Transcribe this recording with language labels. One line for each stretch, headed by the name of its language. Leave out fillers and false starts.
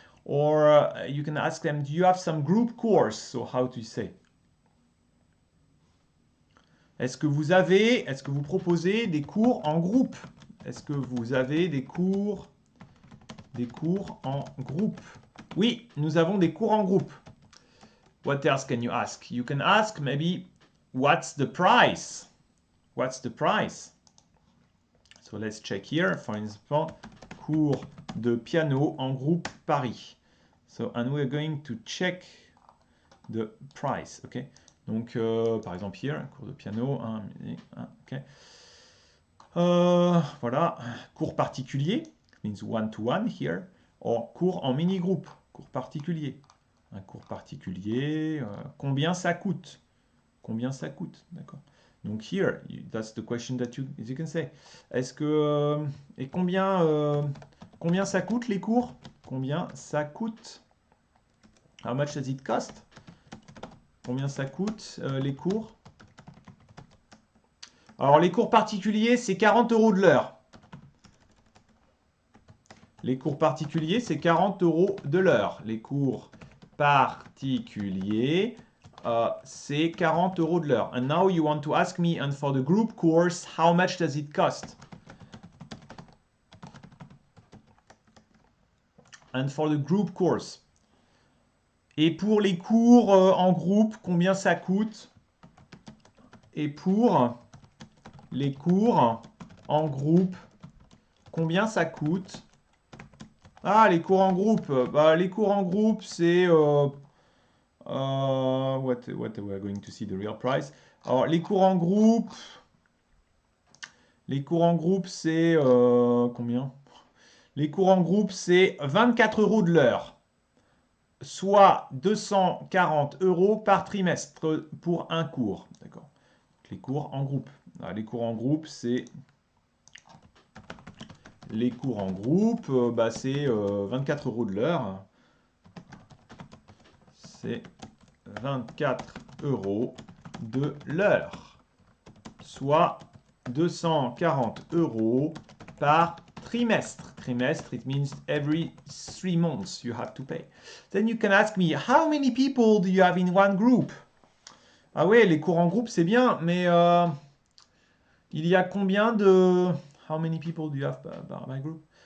English: Or you can ask them, do you have some group course? So how to say?
French: Est-ce que vous proposez des cours en groupe? Est-ce que vous avez des cours en groupe? Oui, nous avons des cours en groupe.
English: What else can you ask? You can ask maybe, what's the price? What's the price? So let's check here. For instance,
French: cours de piano en groupe Paris.
English: So, and we're going to check the price, okay?
French: Donc, par exemple, here, cours de piano, ok. Voilà, cours particulier,
English: means one-to-one here, or
French: cours en mini-groupe, cours particulier. Un cours particulier, combien ça coûte? Combien ça coûte, d'accord?
English: Donc here, that's the question that you can say.
French: Est-ce que et combien ça coûte les cours? Combien ça coûte?
English: How much does it cost?
French: Combien ça coûte les cours? Alors les cours particuliers, c'est 40 € de l'heure. Les cours particuliers, c'est 40 € de l'heure. Les cours particuliers, c'est 40 € de l'heure.
English: And now you want to ask me, and for the group course, how much does it cost? And for the group course.
French: Et pour les cours en groupe, combien ça coûte? Et pour les cours en groupe, combien ça coûte? Ah, les cours en groupe. Bah, les cours en groupe, c'est...
English: what we are going to see the real price.
French: Alors, les cours en groupe... c'est... combien? Les cours en groupe, c'est 24 € de l'heure. Soit 240 € par trimestre pour un cours. D'accord. Les cours en groupe. Alors, les cours en groupe, c'est... Les cours en groupe, bah, c'est 24 € de l'heure. C'est 24 € de l'heure. Soit 240 € par trimestre.
English: Trimestre, it means every 3 months you have to pay. Then you can ask me, how many people do you have in one group?
French: Ah ouais, les cours en groupe, c'est bien, mais il y a combien de...
English: How many people do you have by group?